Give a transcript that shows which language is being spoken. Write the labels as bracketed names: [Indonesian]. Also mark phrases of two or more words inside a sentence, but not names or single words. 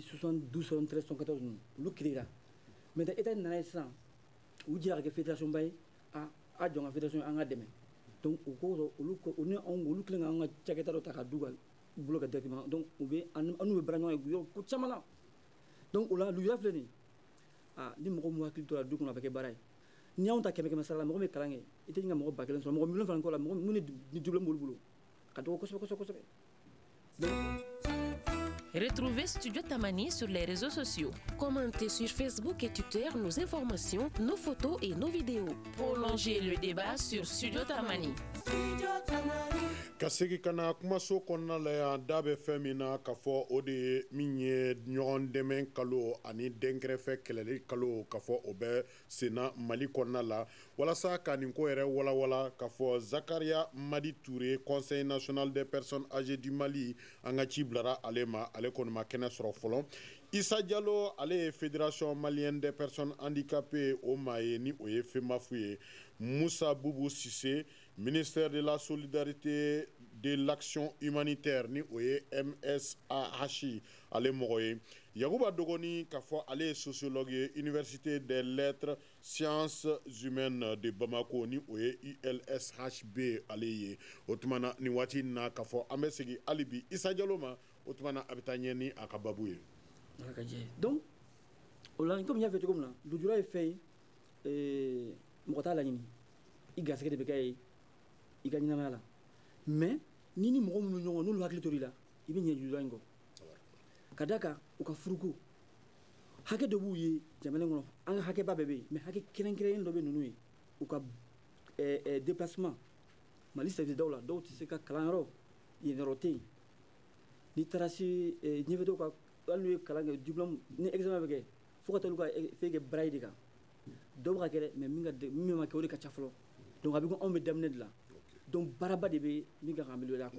[Bambara] 72 73 74 ninnu olu [French] créera maintenant état [Bambara] nana ye sisan u jira ka kɛ fédération ba ye a jɔn ka fédération an ka dɛmɛ donc o ko olu kelen ka an ka cakɛda dɔ ta ka du ka bolo kan [French] directement donc [Bambara] u bɛ an n'u bɛ baara ɲɔgɔn ye yɔrɔ ko caman na donc o la lujura filɛ nin ni mɔgɔ mun hakili to la du kɔnɔ a bɛ kɛ baara ye ni anw ta 100 sara la mɔgɔ min kalan kɛ i tɛ ɲin ka mɔgɔ 1000 sɔrɔ mɔgɔ 1 000 kɔ la mɔgɔ mun ni diplôme b'olu bolo a dɔgɔ kosɛbɛ. [French] Retrouvez Studio Tamani sur les réseaux sociaux. Commentez sur Facebook et Twitter nos informations, nos photos et nos vidéos. Prolongez le débat sur Studio Tamani. [Bambara] Ka segi kana kumaso kɔnɔna la yan da bɛ fɛn min na k'a fɔ o de ye min ye ɲɔgɔn dɛmɛ kalo ani denkɛrɛfɛ kɛlɛli kalo k'a fɔ o bɛ senna Mali kɔnɔna la walasa ka nin ko yɛrɛ walawala k'a fɔ Zakaria Madi Touré Conseil national des personnes âgées du Mali an ka ci bilara ale ma ale kɔni ma kɛnɛ sɔrɔ fɔlɔ. Issa Diallo ale ye Fédération malienne des personnes handicapées o ma ye ni o ye FEMAFU ye. Moussa Boubou Sissé ministère de la solidarité de l'action humanitaire ni o ye MSAH ale mɔgɔ ye. Yakuba Dogoni k'a fɔ ale ye sociologue ye Université des lettres sciences humaines de Bamako ni o ye ULSHB ale ye. O tuma na ni waati na k'a fɔ an bɛ segin hali bi Issa Diallo ma o tuma na a bɛ taa ɲɛ ni a ka babu ye. [French] Donc comme il y a fait comme là [Bambara] lujura ye fɛn ye mɔgɔ t'a laɲini i garisɛgɛ de bɛ kɛ ye i ka ɲɛnamaya la mais ni mɔgɔ minnu ɲɔgɔn n'olu hakili tor'i la i bɛ ɲɛ lujura in kɔ ka d'a kan u ka furuko hakɛ dɔ b'u ye jamana in kɔnɔ an ka hakɛba bɛɛ bɛ yen mais hakɛ kɛrɛnkɛrɛnnen dɔ bɛ ninnu ye u ka déplacement Mali service daw la dɔw tɛ se ka kalanyɔrɔ yennɔrɔ tɛ yen n'i taara se ɲɛfɛ dɔw ka hali n'u ye kalan kɛ diplôme ni examen bɛ kɛ fo ka taa olu ka fɛn kɛ braille de kan dɔw bɛ ka kɛ dɛ mais min ma kɛ o de ka ca fɔlɔ donc a bɛ ko anw bɛ daminɛ de la donc baaraba de bɛ min ka kan améliorer a kɔ.